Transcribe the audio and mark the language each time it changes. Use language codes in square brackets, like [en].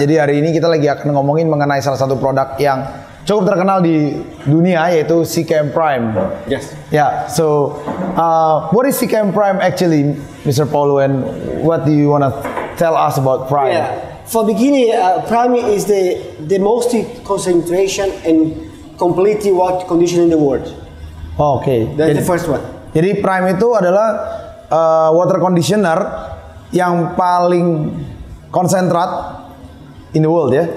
[id] Jadi hari ini kita lagi akan ngomongin mengenai salah satu produk yang cukup terkenal di dunia yaitu SeaChem Prime. [en] Yes. Yeah, so what is SeaChem Prime actually, Mr. Paulo, and what do you want to tell us about Prime? Yeah. For beginning, Prime is the most concentration and completely water condition in the world. Oh, okay. That's the first one. [id] Jadi Prime itu adalah water conditioner yang paling konsentrat [en] in the world [id] ya,